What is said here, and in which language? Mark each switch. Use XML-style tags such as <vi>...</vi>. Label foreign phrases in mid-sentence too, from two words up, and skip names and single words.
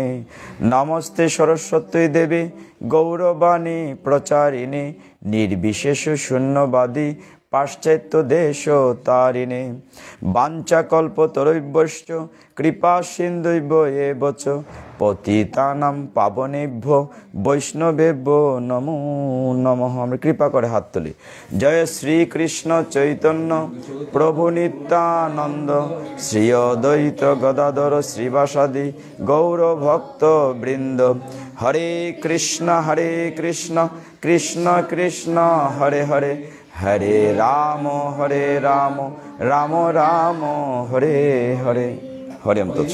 <sa>नमस्ते सरस्वती देवी गौरवाणी प्रचारिणे निर्विशेष शून्यवादी पाश्चात्य देश तारिणे। वाञ्छाकल्पतरुभ्यश्च कृपा सिन्धुभ्यो एव च पतितानां पावनेभ्यो वैष्णवेभ्यो नमो नमः।</sa> <bn>আমরা কৃপা করে হাত তুলি।</bn> <sa>জয় শ্রী কৃষ্ণ চৈতন্য প্রভু নিত্যানন্দ শ্রী অদ্বৈত গদাধর শ্রীবাসাদি গৌর ভক্ত বৃন্দ। হরে কৃষ্ণ কৃষ্ণ কৃষ্ণ হরে হরে হরে রাম রাম রাম হরে হরে হরে অন্তচ্ছ।</sa>